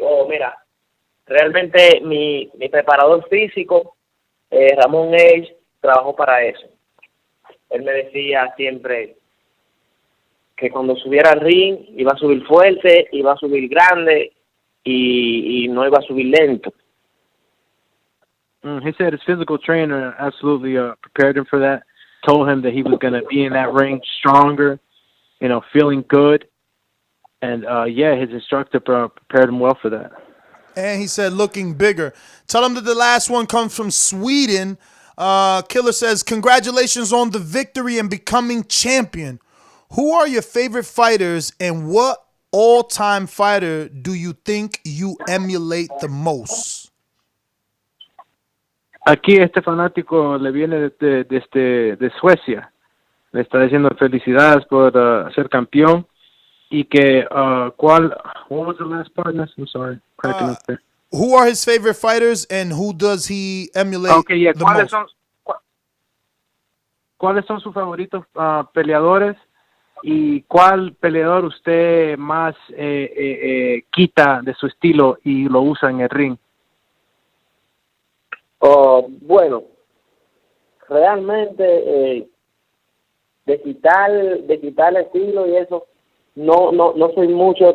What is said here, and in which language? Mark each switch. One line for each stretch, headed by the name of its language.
Spanish: Mira, realmente mi preparador físico, Ramón Age, trabajó para eso. Él me decía siempre que cuando subiera al ring iba a subir fuerte, iba a subir grande y no iba a subir lento.
English: He said his physical trainer absolutely prepared him for that, told him that he was going to be in that ring stronger, feeling good. And, his instructor prepared him well for that. And he said, looking bigger. Tell him that the last one comes from Sweden. Killer says, "Congratulations on the victory and becoming champion. Who are your favorite fighters and what all-time fighter do you think you emulate the most?"
Spanish: Aquí este fanático le viene de Suecia. Le está diciendo felicidades por ser campeón. Y que,
English: what was the last part? I'm sorry, cracking up there. Who are his favorite fighters and who does he emulate the most?
Spanish: ¿Cuáles son sus favoritos peleadores? ¿Y cuál peleador usted más quita de su estilo y lo usa en el ring? Bueno, realmente de quitar el estilo y eso, no soy mucho.